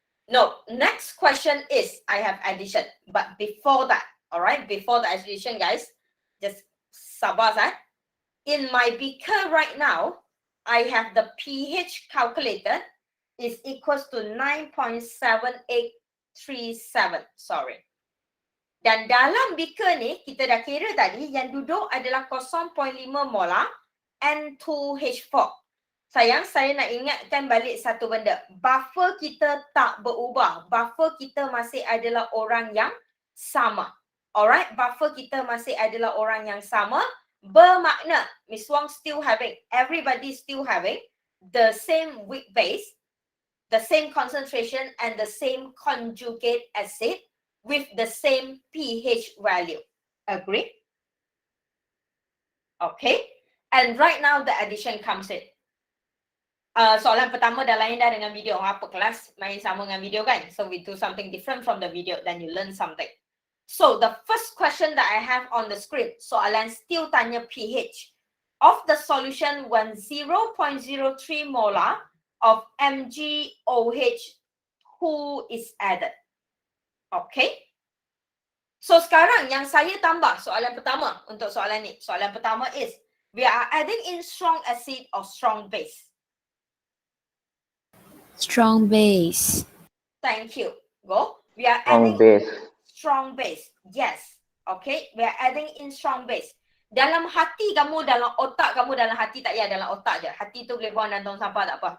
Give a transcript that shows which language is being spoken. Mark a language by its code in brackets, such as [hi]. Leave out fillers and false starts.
[en] No, next question is, I have addition. But before that, alright, before the addition, guys, just [ms] sabar sah. [en] In my beaker right now, I have the pH calculated is equals to 9.7837. Sorry. [ms] Dan dalam beaker ni, kita dah kira tadi, yang duduk adalah 0.5 molar N2H4. Sayang, saya nak ingatkan balik satu benda. Buffer kita tak berubah. Buffer kita masih adalah orang yang sama. Alright, buffer kita masih adalah orang yang sama. Bermakna, [en] Miss Wong still having, everybody still having the same weak base, the same concentration, and the same conjugate acid with the same pH value. Agree? Okay. And right now the addition comes in. [ms] Soalan pertama dah lain dah dengan video. Apa kelas main sama dengan video kan? [en] So we do something different from the video, then you learn something. So the first question that I have on the screen, [ms] soalan still tanya [en] pH of the solution when 0.03 molar of MgOH2 is added. [ms] Okay. So sekarang yang saya tambah soalan pertama untuk soalan ni. Soalan pertama [en] is, we are adding in strong acid or strong base. Strong base. Thank you. Go. We are Strong adding base. strong base. Yes. Okay. We are adding in strong base. [ms] Dalam hati kamu, dalam otak kamu, dalam hati tak payah, dalam otak je. Hati tu boleh buang dalam tong sampah tak apa.